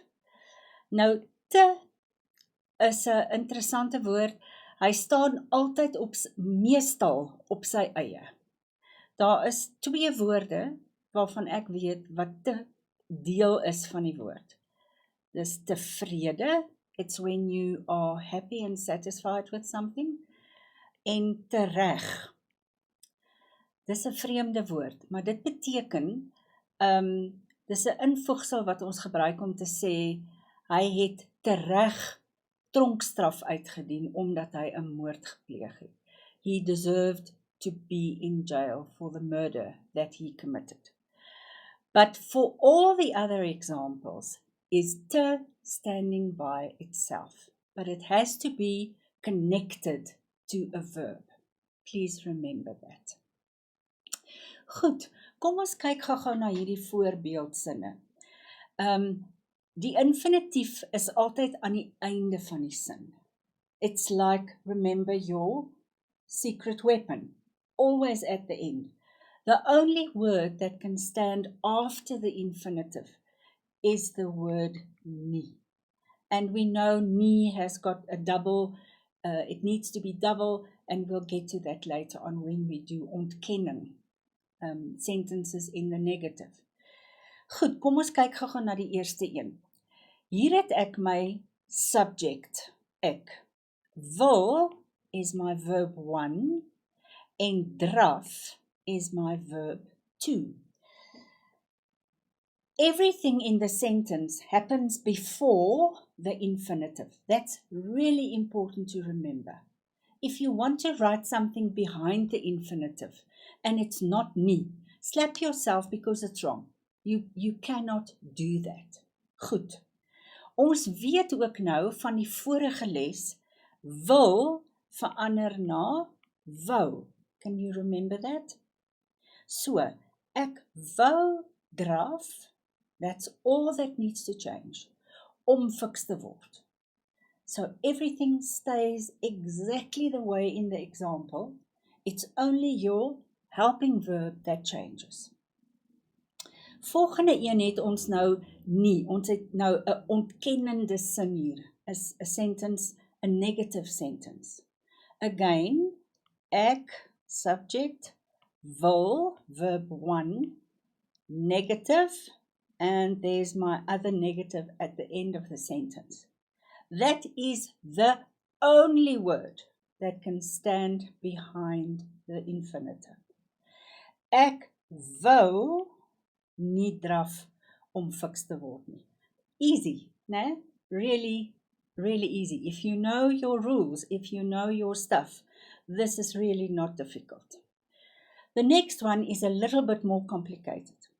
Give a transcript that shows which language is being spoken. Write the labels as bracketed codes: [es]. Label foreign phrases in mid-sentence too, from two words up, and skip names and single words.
[af] Nou te is 'n interessante woord. Hy staan altyd meestal op sy eie. Daar is 2 woorde waarvan ek weet wat te deel is van die woord. Dis tevrede, [en] it's when you are happy and satisfied with something, [af] en tereg. Dis 'n vreemde woord, maar dit beteken, dis 'n invoegsel wat ons gebruik om te sê, hy het tereg tronkstraf uitgedien, omdat hy 'n moord gepleeg het. [en] He deserved to be in jail for the murder that he committed. But for all the other examples, is te standing by itself, but it has to be connected to a verb. Please remember that. [af] Goed, kom ons kyk gou-gou na hierdie voorbeeldsinne. Die infinitief is altyd aan die einde van die sin. [en] It's like, remember your secret weapon, always at the end. The only word that can stand after the infinitive is the word nie. And we know nie has got a double, it needs to be double, and we'll get to that later on when we do ontkenning, sentences in the negative. [af] Goed, kom ons kyk gou-gou na die eerste een. Hier het ek my subject, ek. Wil is my verb 1 en draf is my verb 2. [en] Everything in the sentence happens before the infinitive. That's really important to remember. If you want to write something behind the infinitive and it's not nie, slap yourself because it's wrong. You cannot do that. [af] Goed. Ons weet ook nou van die vorige les, wil verander na wou. [en] Can you remember that? So, [af] ek wou draf, [en] that's all that needs to change, [af] om fiks te word. [en] So everything stays exactly the way in the example. It's only your helping verb that changes. [af] Volgende een het ons nou nie. Ons het nou 'n ontkennende sin hier. Is 'n [en] sentence, a negative sentence. Again, [af] ek, subject, wil, [en] verb 1, negative, and there's my other negative at the end of the sentence. That is the only word that can stand behind the infinitive. [af] Ek wou nie draf om fiks te word nie. [en] Easy, né? Really, really easy. If you know your rules, if you know your stuff, this is really not difficult. The next one is a little bit more complicated.